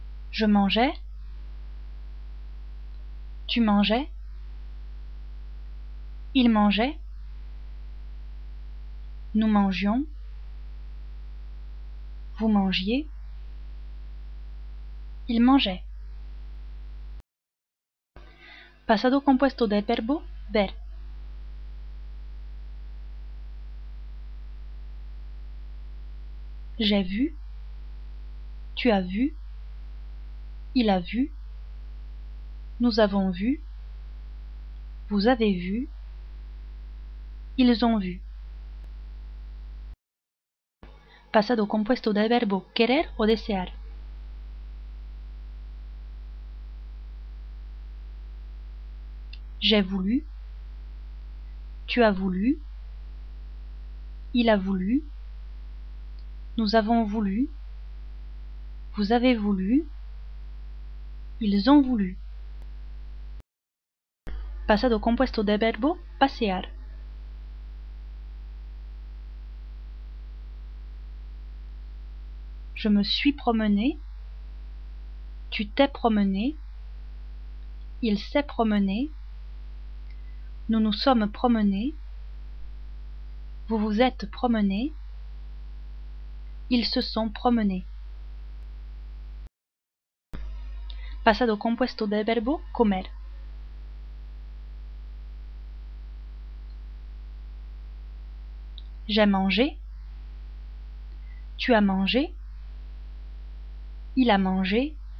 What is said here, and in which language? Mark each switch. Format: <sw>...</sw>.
<fr>Je mangeais, tu mangeais, il mangeait, nous mangions, vous mangiez, il mangeait.</fr> <es>Pasado compuesto del verbo ver.</es> <fr>J'ai vu, tu as vu, il a vu, nous avons vu, vous avez vu, ils ont vu.</fr> <es>Pasado compuesto del verbo querer o desear.</es> <fr>J'ai voulu, tu as voulu, il a voulu, nous avons voulu, vous avez voulu, ils ont voulu.</fr> <es>Pasado compuesto del verbo pasear.</es> <fr>Je me suis promené, tu t'es promené, il s'est promené, nous nous sommes promenés, vous vous êtes promenés, ils se sont promenés.</fr> <es>Pasado compuesto del verbo comer.</es> <fr>J'ai mangé, tu as mangé, Il a mangé.</fr>